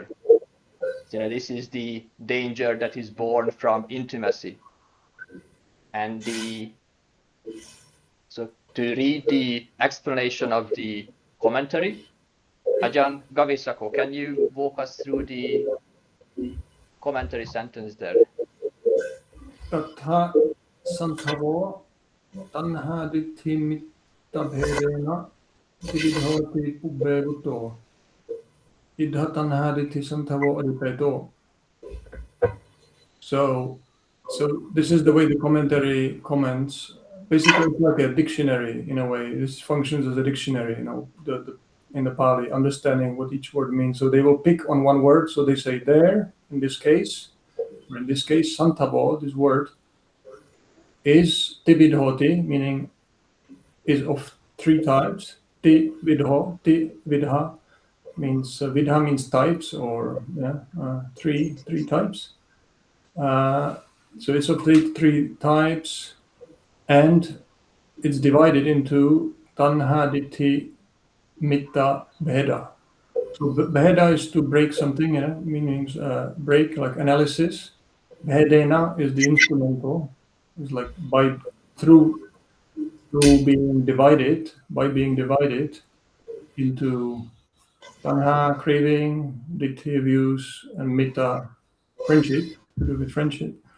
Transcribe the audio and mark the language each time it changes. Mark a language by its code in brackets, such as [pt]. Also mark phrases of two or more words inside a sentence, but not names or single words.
[en] So this is the danger that is born from intimacy. And so to read the explanation of the commentary, Ajahn Gavisako, can you walk us through the commentary sentence there? [pi] Tatha santavo tanha dithi mitta bhedena siddhoti pubbevuto idha tanha dithi santavo adipeto. [en] So this is the way the commentary comments. Basically, it's like a dictionary in a way. This functions as a dictionary, in the Pāli, understanding what each word means. So they will pick on one word. So they say there, in this case, santavo, this word, is tividhoti, meaning is of three types. [pi] Tividho, tividha [en] means vidha means types, or three types. So it's of three types, and it's divided into [pi] tanha, dithi, mitta, bheda. [en] So bheda is to break something, meaning break, like analysis. Bhedena is the instrumental. It's like through being divided, into tanha, craving, dithi, views, and mitta, friendship, to do with friendship.